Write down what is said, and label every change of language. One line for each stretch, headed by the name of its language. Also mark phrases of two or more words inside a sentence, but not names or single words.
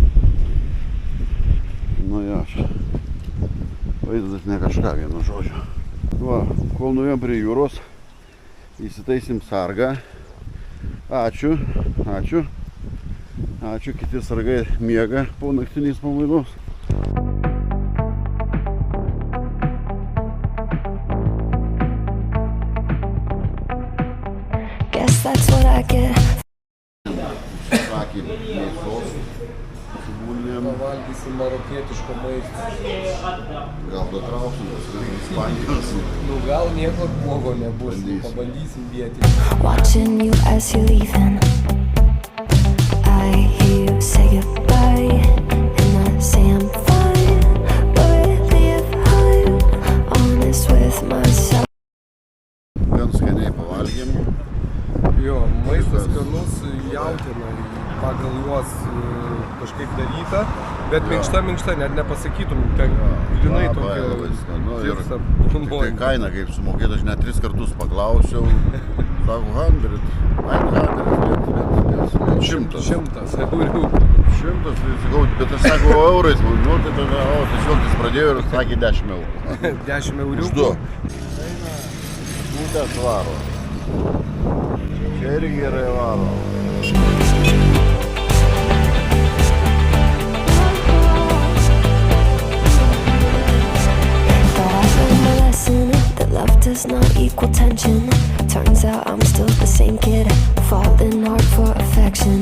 Lithuanian: Nu jo, čia vaizdas ne kažką, vienu žodžiu. Va, kol nuėjom prie jūros, įsitaisim sargą. Ačiū, ačiū. Ačiū, kiti sargai miega po naktinės pamainos.
English: Guess that's what I get.
Lithuanian: Sakė, mėsos su bulvėm. Pavalgysim marokietiško maisto. Gal datrauksim, Ispanijos. Nu gal nieko blogo nebus. Bandysim. Pabandysim vietinį.
English: Watching you as you're leaving. say goodbye, and I say I'm fine. But really, if I'm honest with myself.
Lithuanian: Gan skaniai pavalgėm. Jo, maistas skanus, jautiena pagal juos kažkaip daryta, bet minkšta, net nepasakytum, ten grinai tokia tirsa Tai planuojama. kaina kaip sumokėta, aš net 3 kartus paklausiau. Sako, 100, 100, 100 eurių. 100, tai sakau, bet aš sakau eurais, nu tai tada, tiesiog jis pradėjo ir sakė 10 eurų. 10 eurių. Už 2. Šūtės varo. Čia irgi gerai varo.
English: But I learned my lesson that love does not equal tension. Turns out I'm still the same kid, falling hard for affection.